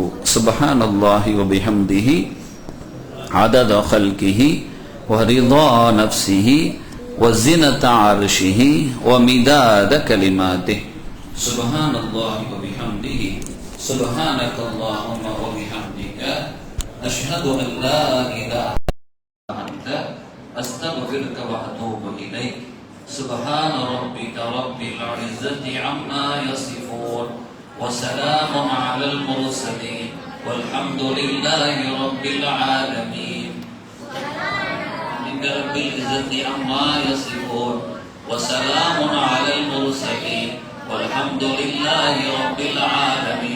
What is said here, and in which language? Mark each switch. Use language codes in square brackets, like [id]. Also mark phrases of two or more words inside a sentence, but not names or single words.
[ar] سبحان الله وبحمده عدد خلقه ورضا نفسه وزنة عرشه ومداد كلماته. سبحان الله وبحمده سبحانك اللهم وبحمدك أشهد أن لا إله إلا أنت أستغفرك وأتوب إليك. سبحان ربك رب العزة عما يصفون وسلام على المرسلين والحمد لله رب العالمين. رب العزة عما يصفون وسلام على المرسلين والحمد لله رب العالمين.